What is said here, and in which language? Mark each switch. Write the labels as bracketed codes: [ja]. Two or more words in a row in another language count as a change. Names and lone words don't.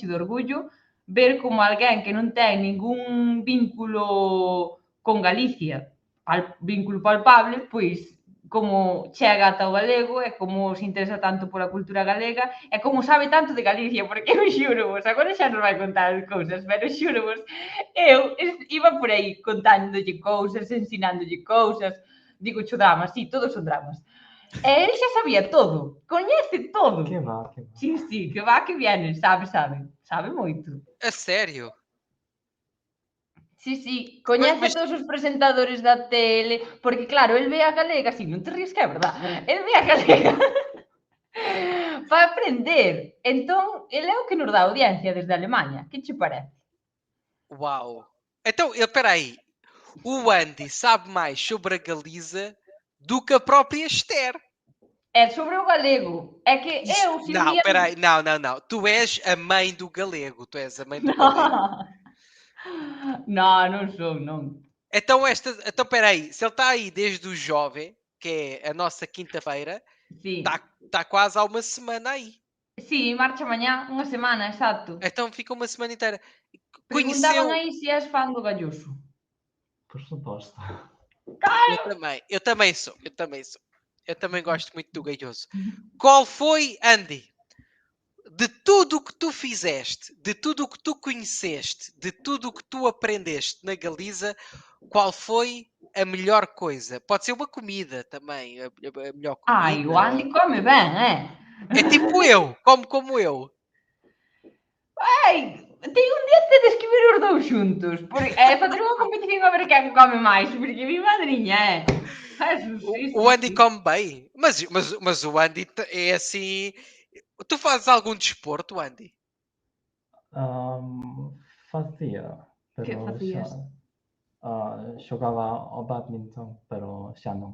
[gl] de orgullo ver como alguén que non ten ningún vínculo con Galicia, vínculo palpable, pois como chega ata o galego e como se interesa tanto pola cultura galega e como sabe tanto de Galicia, porque eu xuro vos, agora xa nos vai contar as cousas, pero xuro vos, eu iba por aí contándolle cousas, ensinándolle cousas, digo xo dramas, sí, todos son dramas. E ele xa sabía todo, coñece todo. Que va, que va. [es] Sí, que va, que viene, [gl] sabe moito. [pt] A sério? [gl] Sí, coñece [pt] Mas- [gl] a todos os presentadores da tele, porque claro, el ve a galega, sí, non te ríes que é verdad, el ve a galega para aprender. Entón, ele é o que nos dá audiencia desde Alemanha, que che parece? [pt] Uau! Então, espera aí. O Andy sabe mais sobre a Galiza do que a própria Esther. É sobre o galego, é que eu, se um Não, dia... espera aí. Não. Tu és a mãe do galego. Tu és a mãe do galego. [gl] Non son, non. [pt] Então, espera aí. Se ele está aí desde o jovem, que é a nossa quinta-feira, [gl] Sí. [pt] está quase há uma semana aí. [gl] Sí, marcha mañá, unha semana, exacto. [pt] Então fica uma semana inteira. [gl] Preguntaban aí se és fan do Galloso. Por suposto. [pt] Eu também sou. Eu também gosto muito do Galhoso. Qual foi, Andy, de tudo o que tu fizeste, de tudo o que tu conheceste, de tudo o que tu aprendeste na Galiza, qual foi a melhor coisa? Pode ser uma comida também, a melhor comida. [gl] Ai, o Andy come ben, É tipo eu, como eu. Ai, tem un día tedes que ver os dous xuntos, porque facer unha competición a ver quen come máis, porque mi madriña Jesus, [pt] O Andy come bem, mas o Andy é assim. Tu fazes algum desporto, Andy? Fazia, Que [gl] pero [pt] fazias? jogava ao badminton, [gl] pero xa non.